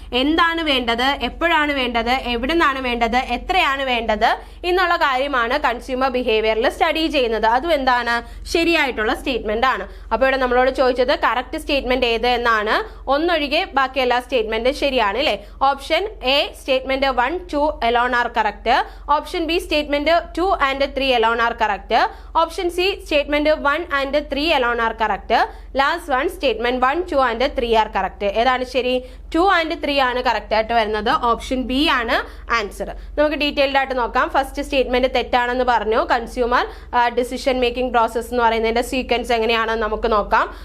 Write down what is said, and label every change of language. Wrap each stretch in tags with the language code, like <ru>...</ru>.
<ml>എന്താണ് വേണ്ടത്, എപ്പോഴാണ് വേണ്ടത്, എവിടെ നിന്നാണ് വേണ്ടത്, എത്രയാണ് വേണ്ടത് എന്നുള്ള കാര്യമാണ് കൺസ്യൂമർ ബിഹേവിയറിൽ സ്റ്റഡി ചെയ്യുന്നത്. അതും എന്താണ്, ശരിയായിട്ടുള്ള സ്റ്റേറ്റ്മെന്റ് ആണ്. അപ്പോൾ ഇവിടെ നമ്മളോട് ചോദിച്ചത് കറക്റ്റ് സ്റ്റേറ്റ്മെന്റ് ഏത് എന്നാണ്. ഒന്നൊഴികെ ബാക്കി എല്ലാ സ്റ്റേറ്റ്മെന്റും ശരിയാണ് അല്ലേ.</ml> <en>Option A statement 1, 2 alone are correct. Option B statement 2 and 3 alone are correct. Option C statement 1 and 3 alone are correct. Last one statement 1, 2 and 3 are correct.</en> <ml>ഏതാണ് ശരി? 2 and 3 ആണ് കറക്റ്റ് ആയിട്ട് വരുന്നത്. ഓപ്ഷൻ ബി ആണ് ആൻസർ. നമുക്ക് detailed ആയിട്ട് നോക്കാം. First statement തെറ്റാണെന്ന് പറഞ്ഞു. കൺസ്യൂമർ ഡിസിഷൻ മേക്കിംഗ് പ്രോസസ് എന്ന് പറയുന്നതിന്റെ സീക്വൻസ് എങ്ങനെയാണെന്ന് നമുക്ക് നോക്കാം.</ml>